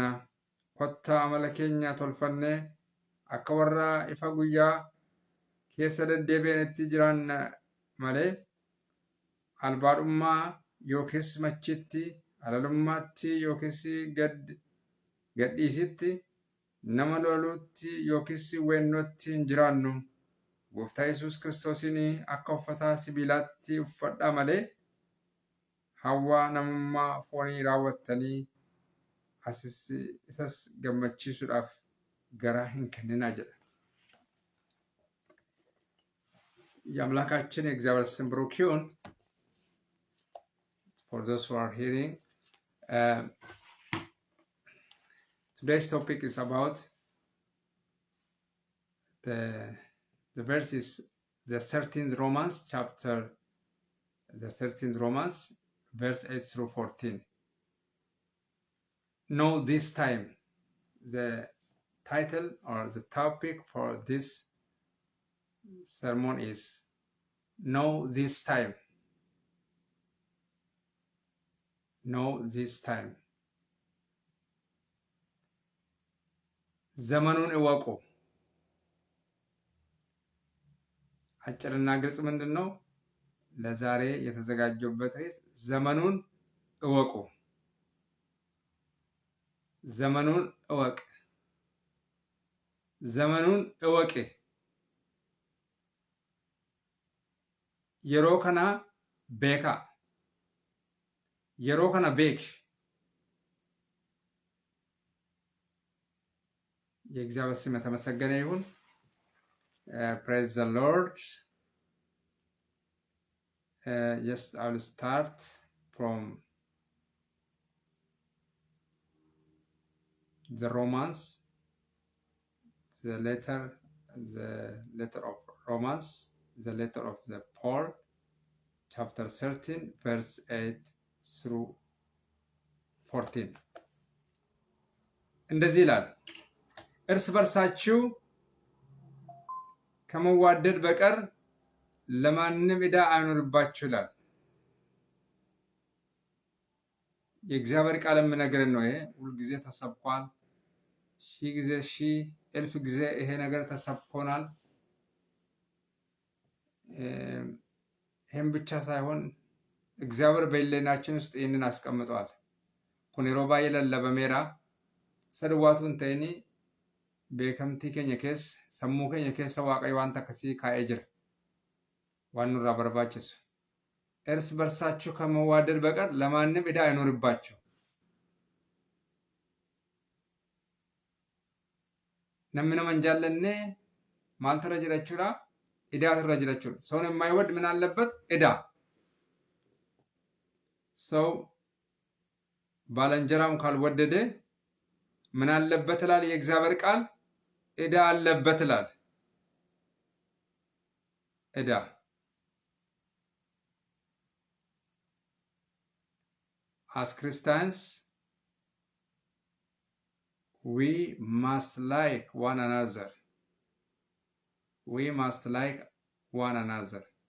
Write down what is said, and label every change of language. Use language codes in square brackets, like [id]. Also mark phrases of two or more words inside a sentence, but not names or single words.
[om] Kottaa amala keenya tolfannee akka warra ifa guyyaa keessa deddeebi'anitti jiraanna malee albaadhummaa yookiis machitti, halalummaatti yookiis gadhiisitti, nama loluutti yookiis weennootti hin jiraannu. Gooftaa Yesuus Kiristoosiin akka uffata sibiilaatti uffadhaa malee hawwaa namummaa foonii raawwattanii isas gammachiisuudhaaf garaa hin kenninaa jedha። [am] የአምላካችን የእግዚአብሔር ስም ብሩክ ይሁን። [en] For those who are hearing, today's topic is about the verses, the 13th Romans chapter, the 13th Romans verse 8 through 14. Know this time. The title or the topic for this sermon is Know this time. Know this time. [am] ዘመኑን እወቁ። አጭርና ግልጽ ምንድን ነው? ለዛሬ የተዘጋጀበት ርዕስ ዘመኑን እወቁ። ዘመኑን እወቅ። ዘመኑን እወቅ። [om] yeroo kana beeka። yeroo kana beek። [am] የእግዚአብሔር ስም የተመሰገነ ይሁን። [en] Praise the Lord. Yes, I will start from the Romans, the letter of Romans, the letter of the Paul, chapter 13, verse 8 through 14. [am] እንደዚህ ይላል፣ እርስ በርሳችሁ ከመዋደድ በቀር ለማንም ዕዳ አይኖርባችሁ ይላል። የእግዚአብሔር ቃል የምነግረን ነው። ይሄ ሁልጊዜ ተሰብኳል። ሺህ ጊዜ ሺህ እልፍ ጊዜ ይሄ ነገር ተሰብኮናል። ይህም ብቻ ሳይሆን እግዚአብሔር በሕሊናችን ውስጥ ይህንን አስቀምጠዋል። [om] kun yeroo baay'ee lallabameera. Sadawwaatuun ta'ini beekamtii keenya keessa, sammuu keenya keessa Waaqayyo wanta akkasii kaa'ee jira. waan nurraa barbaachisu. [am] እርስ በርሳችሁ ከመዋደድ በቀር ለማንም ዕዳ አይኖርባችሁ። [om] namni nama hin jaallanne maaltu irra jira jechuudha? Idaatu irra jira jechuudha. [am] ሰውን የማይወድ ምን አለበት? ዕዳ። ሰው ባልንጀራውን ካልወደደ ምን አለበት ይላል የእግዚአብሔር ቃል? ዕዳ አለበት ይላል። ዕዳ። [en] As Christians, we must like one another. We must like one another.